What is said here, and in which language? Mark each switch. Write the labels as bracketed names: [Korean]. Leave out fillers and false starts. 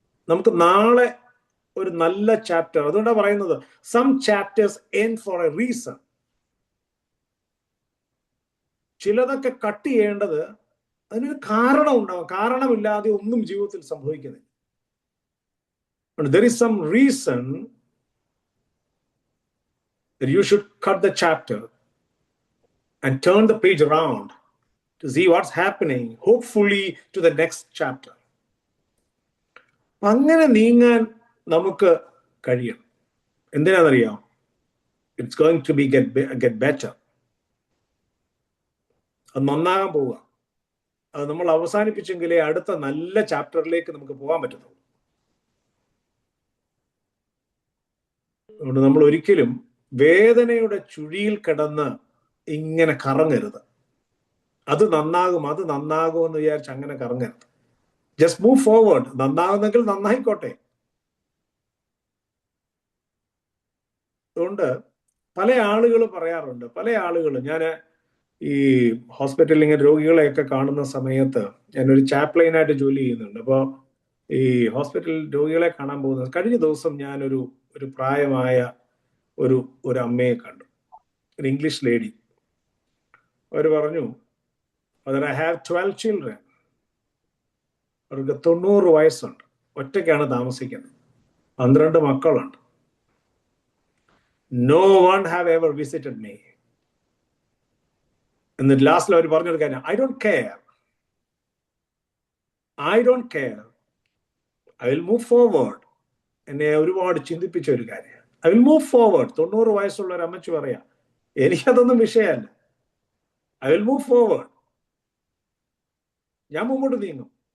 [Malayalam] നമുക്ക് നാളെ ഒരു നല്ല ചാപ്റ്റർ, അതുകൊണ്ടാണ് പറയുന്നത് [English] Some chapters end for a reason. [Malayalam] ചിലതൊക്കെ കട്ട് ചെയ്യേണ്ടത് അതിനൊരു കാരണം ഉണ്ടാവും. കാരണമില്ലാതെ ഒന്നും ജീവിതത്തിൽ സംഭവിക്കുന്നില്ല. [English] There is some reason that you should cut the chapter and turn the page around to see what's happening, hopefully to the next chapter. [Malayalam] അങ്ങനെ നീങ്ങാൻ നമുക്ക് കഴിയണം. എന്തിനാണെന്നറിയാം? [English] It's going to be get better. [Malayalam] അത് നന്നാകാൻ പോവുക. അത് നമ്മൾ അവസാനിപ്പിച്ചെങ്കിലേ അടുത്ത നല്ല ചാപ്റ്ററിലേക്ക് നമുക്ക് പോകാൻ പറ്റത്തുള്ളൂ. അതുകൊണ്ട് നമ്മൾ ഒരിക്കലും വേദനയുടെ ചുഴിയിൽ കിടന്ന് ഇങ്ങനെ കറങ്ങരുത്. അത് നന്നാകും എന്ന് വിചാരിച്ച് അങ്ങനെ കറങ്ങരുത്. [English] Just move forward. [Malayalam] നന്നാകുന്നെങ്കിൽ നന്നായിക്കോട്ടെ. അതുകൊണ്ട് പല ആളുകൾ പറയാറുണ്ട്, ഞാൻ ഈ ഹോസ്പിറ്റലിൽ ഇങ്ങനെ രോഗികളെയൊക്കെ കാണുന്ന സമയത്ത്, ഞാനൊരു ചാപ്ലൈനായിട്ട് ജോലി ചെയ്യുന്നുണ്ട്. അപ്പോൾ ഈ ഹോസ്പിറ്റലിൽ രോഗികളെ കാണാൻ പോകുന്നത്, കഴിഞ്ഞ ദിവസം ഞാനൊരു പ്രായമായ ഒരു അമ്മയെ കണ്ടു, ഒരു ഇംഗ്ലീഷ് ലേഡി. അവർ പറഞ്ഞു, [English] I have 12 children. [Malayalam] അവർക്ക് 90 വയസ്സുണ്ട്, ഒറ്റയ്ക്കാണ് താമസിക്കുന്നത്, 12 മക്കളുണ്ട്. [English] No one have ever visited me. [Malayalam] എന്നിട്ട് ലാസ്റ്റിൽ അവർ പറഞ്ഞൊരു കാര്യം, [English] I don't care, I will move forward. [Malayalam] എന്നെ ഒരുപാട് ചിന്തിപ്പിച്ച ഒരു കാര്യം, [English] I will move forward. [Malayalam] 90 വയസ്സുള്ള ഒരു അമ്മച്ചി പറയാ, എനിക്കതൊന്നും വിഷയമല്ല, ഐ വിൽ മൂവ് ഫോർവേഡ്, ഞാൻ മുമ്പോട്ട് നീങ്ങും.